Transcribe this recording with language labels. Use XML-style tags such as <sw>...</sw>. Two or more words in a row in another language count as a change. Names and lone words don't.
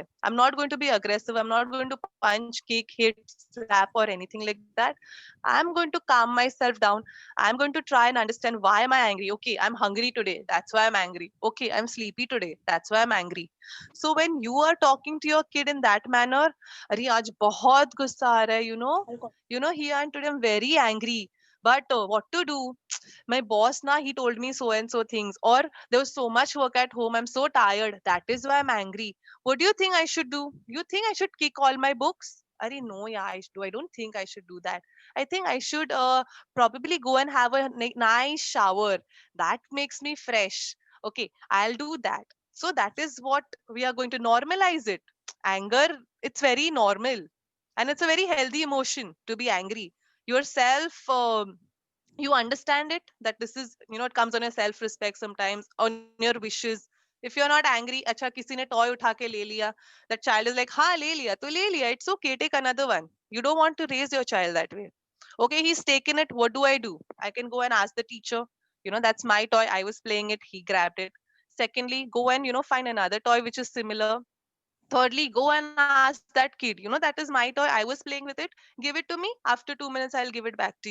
<en>I'm not going to be aggressive. I'm not going to punch, kick, hit, slap, or anything like that. I'm going to calm myself down. I'm going to try and understand, why am I angry? Okay, I'm hungry today, that's why I'm angry. Okay, I'm sleepy today, that's why I'm angry. So when you are talking to your kid in that manner,</en> <hi>अरे आज बहुत गुस्सा आ रहा है,</hi> <en>he and today I'm very angry, but what to do? My boss na, he told me so and so things, or there was so much work at home, I'm so tired, that is why I'm angry. What do you think I should do? You think I should kick all my books? Arey no, yeah, I don't think I should do that. I think I should probably go and have a nice shower. That makes me fresh. Okay, I'll do that. So that is what we are going to normalize it. Anger, it's very normal, and it's a very healthy emotion to be angry. Yourself, you understand it, that this is, it comes on your self respect, sometimes on your wishes. If you're not angry,</en> <hi>अच्छा किसी ने toy उठा के ले लिया,</hi> <en>that child is like,</en> <hi>हाँ ले लिया तो ले लिया,</hi> <en>it's okay, take another one. You don't want to raise your child that way. Okay, he's taken it, what do? I can go and ask the teacher, that's my toy, I was playing it, he grabbed it. Secondly, go and find another toy which is similar. Thirdly, go and ask that kid, that is my toy, I was playing with it, give it to me, after 2 minutes I'll give it back to you.</en>